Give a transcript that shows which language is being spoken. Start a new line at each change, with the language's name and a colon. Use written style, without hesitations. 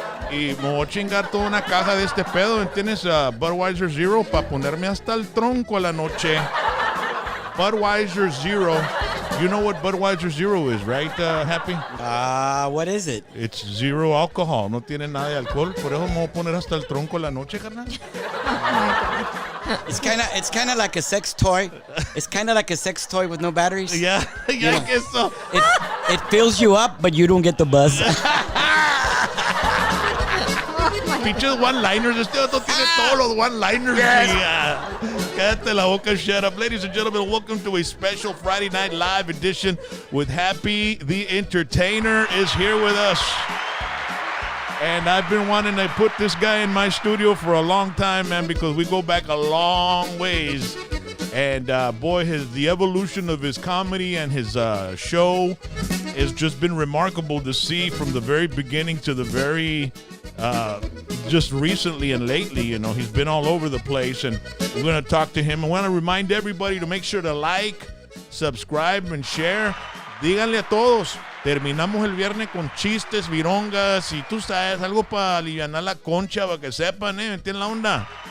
Spanish: Y me voy a chingar toda una caja de este pedo. ¿Entiendes? Budweiser Zero para ponerme hasta el tronco a la noche.
English: Budweiser Zero. You know what Budweiser Zero is, right, Happy? What is it? It's zero alcohol.
Spanish: No tiene nada de alcohol. Por eso me voy a poner hasta el tronco a la noche, carnal.
English: It's kind of like a sex toy. It's kind of like a sex toy with no batteries. Yeah, I guess so. It fills you up, but you don't get the buzz.
Spanish: Pinches
English: one-liners.
Spanish: Este otro tiene todos los
English: one-liners.
Spanish: Cállate la boca,
English: shut up. Ladies and gentlemen, welcome to a special Friday Night Live edition with Happy the Entertainer is here with us. And I've been wanting to put this guy in my studio for a long time, man, because we go back a long ways. And boy, the evolution of his comedy and his show has just been remarkable to see from the very beginning to the very just recently and lately. You know, he's been all over the place, and we're going to talk to him. I want to remind everybody to make sure to like, subscribe, and share.
Spanish: Díganle a todos. Terminamos el viernes con chistes, virongas, y tú sabes, algo para alivianar la concha, para que sepan, ¿entienden la onda?